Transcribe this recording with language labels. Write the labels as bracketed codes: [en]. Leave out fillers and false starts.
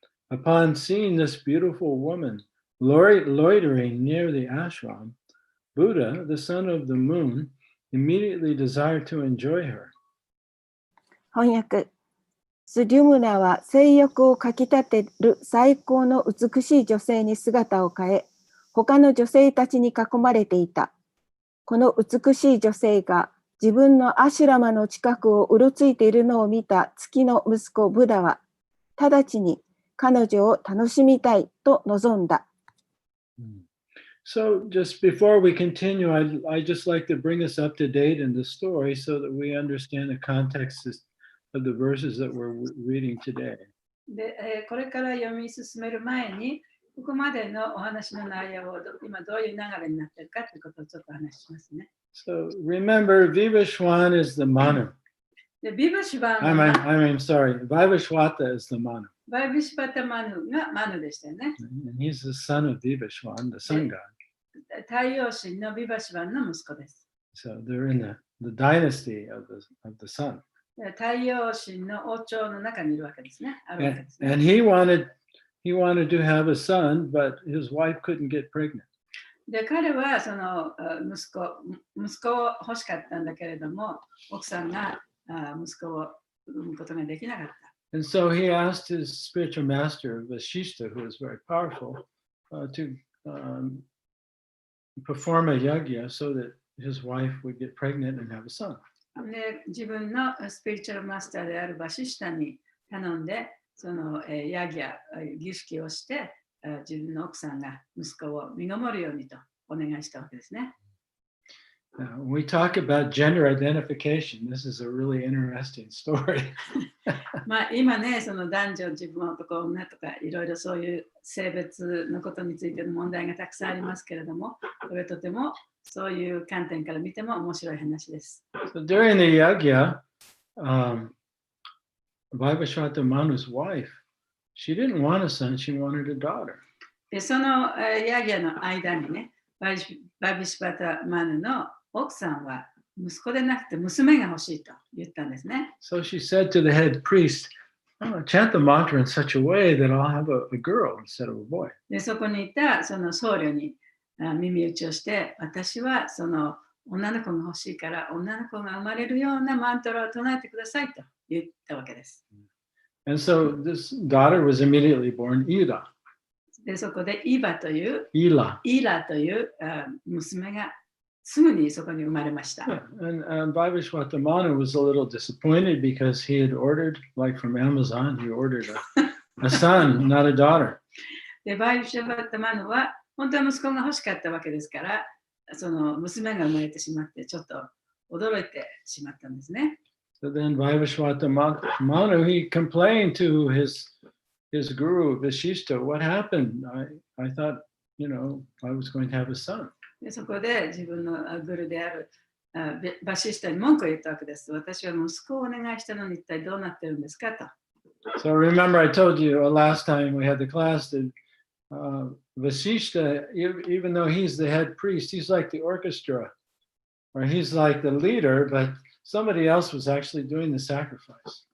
[en] Upon seeing this beautiful woman loitering near the ashram, Buddha, the son of the moon, immediately desired to enjoy her. [ja] 翻訳スデュムナは性欲をかき立てる最高の美しい女性に姿を変え他の女性たちに囲まれていたこの美しい女性が自分のアシュラマの近くをうろついているのを見た月の息子ブダは、直ちに彼女を楽しみたいと望んだ。 [en] So just before we continue, I'd just like to bring us up to date in the story so that we understand the context of the verses that we're reading today. [ja] で、これから読み進める前に、ここまでのお話の内容を今どういう流れになっているかということをちょっとお話ししますね。 [en] So remember, Vivashwan is the Manu. [ja] で、ビバシュバ [en] Sorry, Vivashwata is the Manu. [ja] バイビシバタマヌがマヌでしたよね。 [en] And he's the son of Vivashwan, the sun god. [ja] 太陽神のビバシュバンの息子です。 [en] So they're in the dynasty of the sun. [ja] 太陽神の王朝の中にいるわけですね。あるわけですね。 [en] And he wanted to have a son, but his wife couldn't get pregnant. [ja] で、彼はその息子を欲しかったんだけれども、奥さんが息子を産むことができなかった。 [en] And so he asked his spiritual master, Vashishta, who was very powerful, to perform a yajna so that his wife would get pregnant and have a son. [ja] で、自分のスピリチュアルマスターであるバシシタに頼んで、そのヤギア儀式をして、自分の奥さんが息子を身ごもるようにとお願いしたわけですね。 [en] When we talk about gender identification, this is a really interesting story. [ja] まあ今ね、その男女、自分男、女とかいろいろそういう性別のことについての問題がたくさんありますけれども、これとてもそういう観点から見ても面白い話です。 [en] So during the yajna, Vaivashvata Manu's wife, she didn't want a son, she wanted a daughter. [ja] で、そのヤギアの間にね、バイビシバタマヌの奥さんは息子でなくて娘が欲しいと言ったんですね。 [en] So she said to the head priest, chant the mantra in such a way that I'll have a girl instead of a boy. [ja] で、そこにいたその僧侶に耳打ちをして、私はその女の子が欲しいから女の子が生まれるようなマントラを唱えてくださいと言ったわけです。 [en] And so this daughter was immediately born Ila. [ja] で、そこでイバという、 [en] Ila. [ja] イラという娘がすぐにそこに生まれました。 [en] Yeah. And Vaivashvata Manu was a little disappointed because he had ordered, like from Amazon, he ordered a son, not a daughter. [ja] で、バイビシバタマヌは本当は息子が欲しかったわけですから、その娘が生まれてしまってちょっと驚いてしまったんですね。 [en] So then Vaivashvata Manu, he complained to his guru, Vashishta, what happened? I thought, I was going to have a son. [ja] で、そこで自分のグルであるバシスタに文句を言ったわけです。私は息子をお願いしたのに一体どうなってるんですかと。 [en] So remember I told you last time we had the class that Vasishta, even though he's the head priest, he's like the orchestra, or he's like the leader, but somebody else was actually doing the sacrifice.